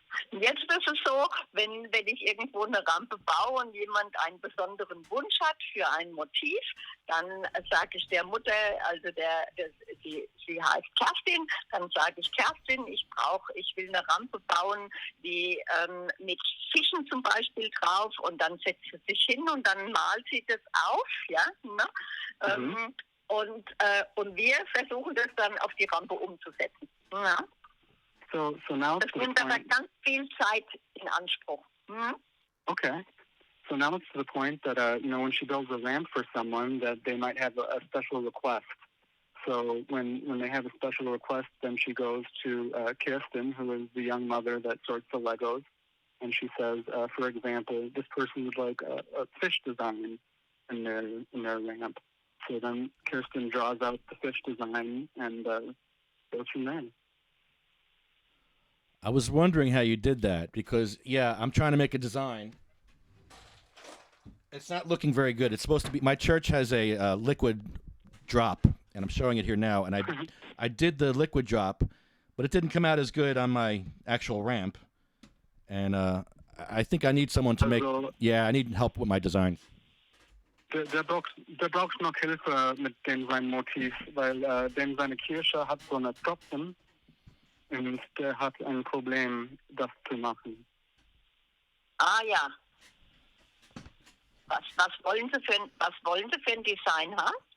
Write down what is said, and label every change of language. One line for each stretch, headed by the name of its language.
German: Jetzt ist es so, wenn ich irgendwo eine Rampe baue und jemand einen besonderen Wunsch hat für ein Motiv, dann sage ich der Mutter, also sie heißt Kerstin, dann sage ich Kerstin, ich will eine Rampe bauen, die mit Fischen zum Beispiel drauf, und dann setzt sie sich hin und dann malt sie das auf, ja, ne? Und wir versuchen das dann auf die Rampe umzusetzen. Ja.
English: So now
German: Das nimmt aber ganz viel Zeit in Anspruch. Hm?
English: Okay. So now it's to the point that, when she builds a ramp for someone, that they might have a special request. So when they have a special request, then she goes to Kirsten, who is the young mother that sorts the Legos, and she says, for example, this person would like a fish design in their ramp. So then Kirsten draws out the fish design and goes from there. I was wondering how you did that because, yeah, I'm trying to make a design. It's not looking very good. It's supposed to be, my church has a liquid drop, and I'm showing it here now, and I did the liquid drop, but it didn't come out as good on my actual ramp, and I think I need someone to make, yeah, I need help with my design.
German: Der braucht noch Hilfe mit seinem Motiv, weil seine Kirche hat so eine Tropfen, und der hat ein Problem, das zu machen. Ah ja. Was wollen Sie für ein Design haben?